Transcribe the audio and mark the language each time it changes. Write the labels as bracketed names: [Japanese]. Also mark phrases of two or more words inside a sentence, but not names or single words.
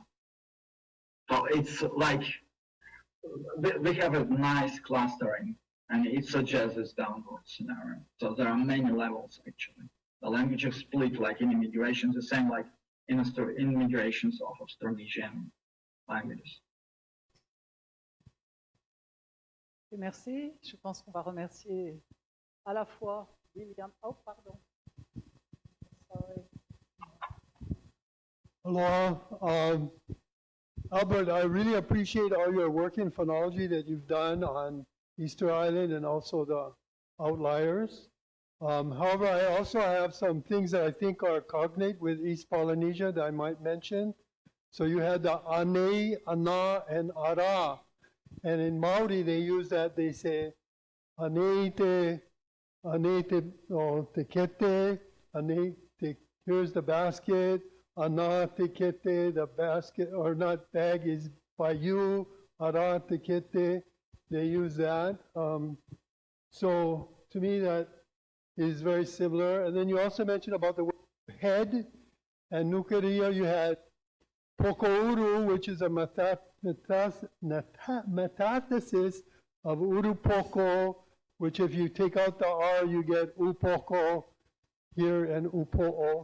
[English] So it's like we have a nice clustering, and it suggests this downward scenario. So there are many levels actually. The language is split like in immigrations, the same like in immigrations of Austronesian languages. [French] Merci. Je pense qu'on va remercier à la fois William. Oh, pardon. [English] Sorry. Hello. Albert, I really appreciate all your work in phonology that you've done on Easter Island and also the outliers. However, I also have some things that I think are cognate with East Polynesia that I might mention. So you had the ane, ana, and ara. And in Maori, they use that, they say, [Māori] ane te kete, ane te, [English] here's the basket, [Māori] ana te kete, [English] the basket, or not bag is by you, [Māori] ara te kete, [English] they use that. So to me, that is very similar. And then you also mentioned about the word head, and Nukuria, you had pokouru, which is a metathesis of urupoko, which if you take out the R, you get upoko here and upo'o.